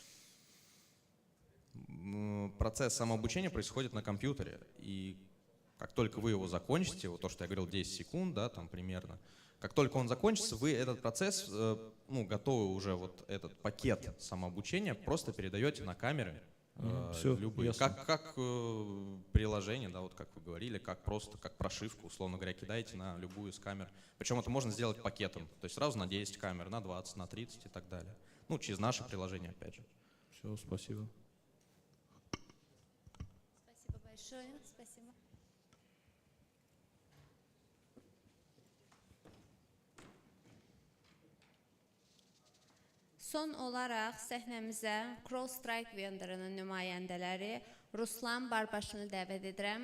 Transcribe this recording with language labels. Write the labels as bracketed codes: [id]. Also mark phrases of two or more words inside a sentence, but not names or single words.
[ru] процесс самообучения происходит на компьютере, и как только вы его закончите, вот то, что я говорил, 10 секунд, да, там примерно, как только он закончится, вы этот процесс, готовый уже вот этот пакет самообучения, просто передаете на камеры любые, как приложение, да, вот как вы говорили, как прошивку, условно говоря, кидаете на любую из камер. Причем это можно сделать пакетом, то есть сразу на 10 камер, на 20, на 30 и так далее. Через наше приложение, опять же. Все, спасибо. Спасибо большое. Спасибо. [az] Son olaraq səhnəmizə CrowdStrike vendorunun nümayəndələri Ruslan Barbaşını dəvət edirəm.